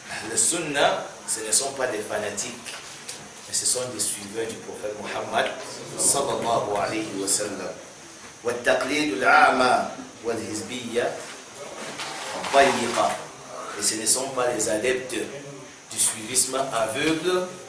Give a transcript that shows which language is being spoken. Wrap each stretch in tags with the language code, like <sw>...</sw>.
<fr>Le sunna, ce ne sont pas des fanatiques, mais ce sont des suiveurs du prophète Muhammad sallallahu alayhi wa sallam.</fr> <ar>والتقليد الأعمى والحزبية الضيقة.</ar> <fr>Et ce ne sont pas les adeptes du suivisme aveugle.</fr>